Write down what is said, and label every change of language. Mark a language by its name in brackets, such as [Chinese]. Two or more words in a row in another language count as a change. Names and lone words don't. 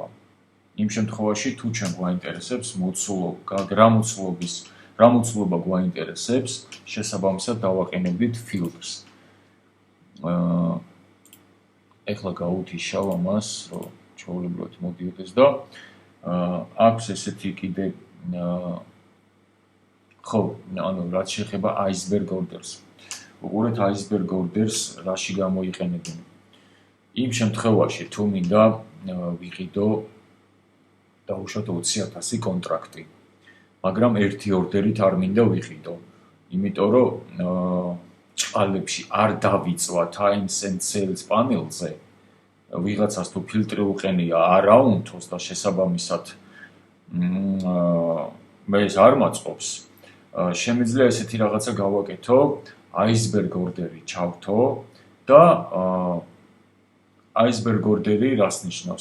[Georgian] იმ შემთხვევაში თუ ჩვენ გვაინტერესებს რა მოცულობა გვაინტერესებს, შესაბამისად დავაყენებდით ფილტრს. ეხლა გავუთიშავ ამას, რომ ჩვეულებრივად მოდიოდეს და აქვს ესეთი კიდე ხო, ანუ რაც შეეხება [English] iceberg orders. [Georgian] უყურეთ [English] iceberg orders [Georgian] რაში გამოიყენებენ. იმ შემთხვევაში თუ მინდა ვიყიდო დავუშვათ 20,000 კონტრაქტი. მაგრამ ერთი ორდერით არ მინდა ვიყიდო. იმიტომ რომ ჭყალებში არ დავიწვა [English] times and sales [Georgian] პანელზე. ვიღაცას თუ ფილტრი უყენია არაუნთოს და შესაბამისად მე ეს არ მაწყობს. შემიძლია ესეთი რაღაცა გავაკეთო, iceberg ორდერი ჩავთო და iceberg ორდერი რას ნიშნავს?